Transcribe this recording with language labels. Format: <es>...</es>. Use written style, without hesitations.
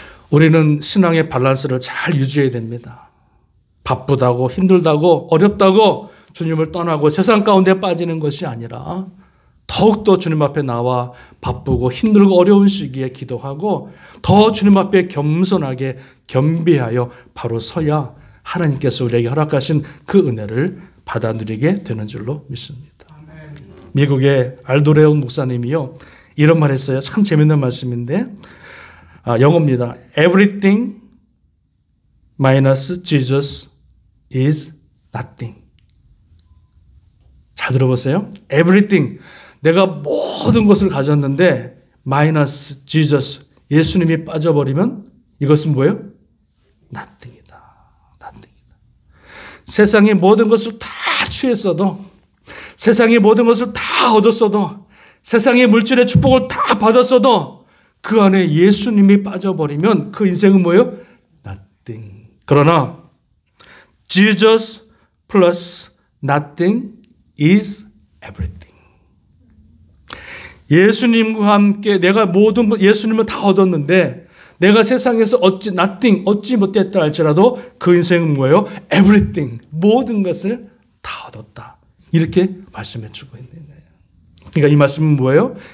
<ko>우리는 신앙의 밸런스를 잘 유지해야 됩니다. 바쁘다고 힘들다고 어렵다고 주님을 떠나고 세상 가운데 빠지는 것이 아니라 더욱더 주님 앞에 나와 바쁘고 힘들고 어려운 시기에 기도하고 더 주님 앞에 겸손하게 겸비하여 바로 서야 하나님께서 우리에게 허락하신 그 은혜를 받아 누리게 되는 줄로 믿습니다. 아멘. 미국의 알도레온 목사님이요 이런 말 했어요. 참 재밌는 말씀인데 영어입니다.</ko> <en>Everything minus Jesus is nothing.</en> <ko>잘 들어보세요. Everything. 내가 모든 것을 가졌는데 마이너스 Jesus, 예수님이 빠져버리면 이것은 뭐예요? nothing이다. nothing이다. 세상의 모든 것을 다 취했어도, 세상의 모든 것을 다 얻었어도, 세상의 물질의 축복을 다 받았어도 그 안에 예수님이 빠져버리면 그 인생은 뭐예요?</ko> <en>nothing.</en> <ko>그러나</ko> <en>Jesus plus nothing is everything.</en> <ko>예수님과 함께 내가 모든 예수님을 다 얻었는데 내가 세상에서 얻지 못했다 할지라도 그 인생은 뭐예요? everything. 모든 것을 다 얻었다. 이렇게 말씀해 주고 있는 거예요. 그러니까 이 말씀은 뭐예요?</ko>